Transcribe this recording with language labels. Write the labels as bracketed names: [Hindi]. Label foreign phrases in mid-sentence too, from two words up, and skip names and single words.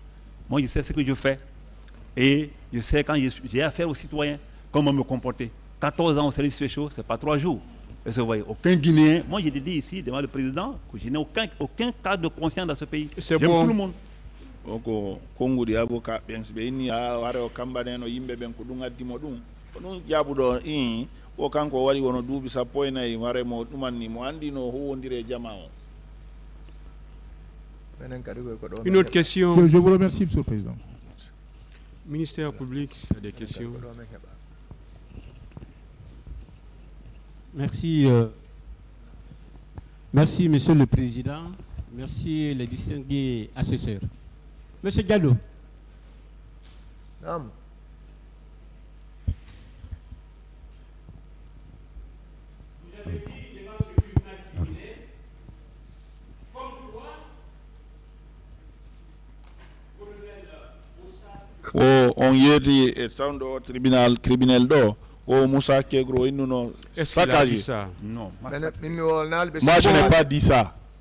[French] Moi, je sais ce que je fais. Et je sais quand j'ai affaire aux citoyens, comment me comporter. 14 ans au service spécial, ce n'est pas 3 jours. Et vous voyez, aucun Guinéen, moi j'ai dit ici devant le président que je n'ai aucun cas de conscience dans ce pays. C'est bon. Tout le monde. [Fula] Donc, Congo di avocat, [French] bien sûr, il a [Fula] waro kambane no yimbe ben ko dunga dimo dum. Kono jabudo o kanko wari wono duubi sappo e nayi ware mo dumanni mo andi no huwondire jama o. [French] Une autre question. Je vous remercie, Monsieur le Président. Ministère public, il y a des questions. Merci. Merci, Monsieur le Président. Merci, les distingués assesseurs. Monsieur Diallo. Non. Vous avez dit devant ce tribunal guinéen, comme quoi, [Fula] on yeti e sawdo [French] tribunal criminel [Fula] do o Moussa Kegro innuno saccagé. [French] Non. Moi je n'ai pas dit ça.